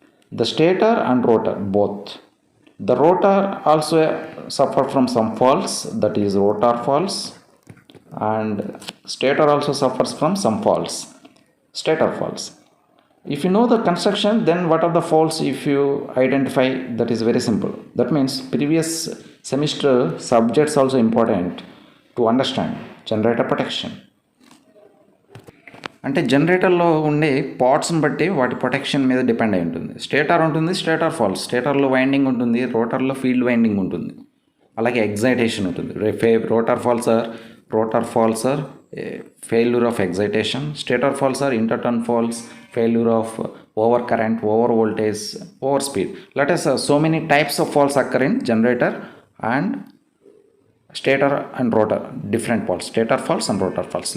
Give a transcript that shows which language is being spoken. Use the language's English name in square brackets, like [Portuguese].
[English] The stator and rotor both. The rotor also suffer from some faults, that is rotor faults, and stator also suffers from some faults, stator faults. If you know the construction, then what are the faults if you identify? That is very simple. That means previous semester subjects also important to understand generator protection. [Telugu] అంటే జనరేటర్లో ఉండే పార్ట్స్ని బట్టి వాటి protection మీద depend అయి ఉంటుంది. Stator ఉంటుంది, stator falls, స్టేటర్లో winding ఉంటుంది, రోటర్లో ఫీల్డ్ వైండింగ్ ఉంటుంది, అలాగే ఎగ్జైటేషన్ ఉంటుంది. [English] Rotor faults are failure of excitation. Stator faults are interturn faults, failure of over current, over voltage, over speed. Let us so many types of faults occur in generator and stator and rotor, different faults, stator faults and rotor faults.